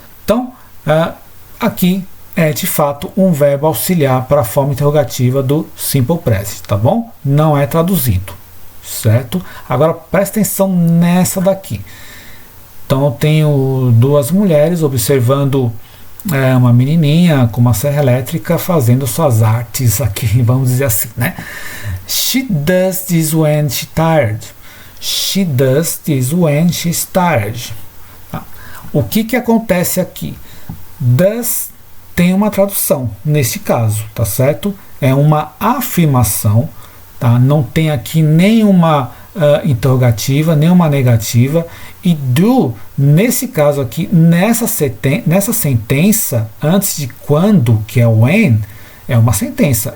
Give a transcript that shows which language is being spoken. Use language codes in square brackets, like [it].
[pt] Então, aqui é de fato um verbo auxiliar para a forma interrogativa do simple present, tá bom? Não é traduzido, certo? Agora presta atenção nessa daqui. Então eu tenho duas mulheres observando uma menininha com uma serra elétrica fazendo suas artes aqui, vamos dizer assim, né? [en] She does this when she's tired. She does this when she's tired. [pt] Tá? O que acontece aqui? Does tem uma tradução nesse caso, tá certo? É uma afirmação, tá? Não tem aqui nenhuma interrogativa, nenhuma negativa. E do, nesse caso aqui, nessa sentença, antes de quando, que é when, é uma sentença.